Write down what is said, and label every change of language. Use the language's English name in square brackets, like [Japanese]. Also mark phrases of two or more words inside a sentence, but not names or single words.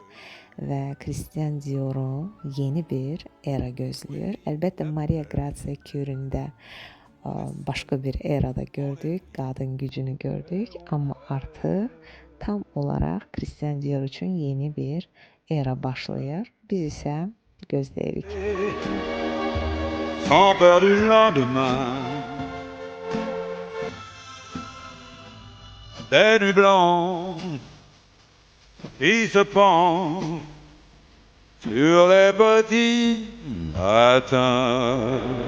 [Azerbaijani] Və Christian Dior'u yeni bir era gözləyir. Əlbəttə Maria Grazia Curie'ni də başqa bir erada gördük, qadın gücünü gördük, amma artıq tam olaraq Christian Dior üçün yeni bir era başlayır. Biz isə gözləyirik. [French] Sans peur du lendemain, des nuits blanches qui se pendent sur les petits matins.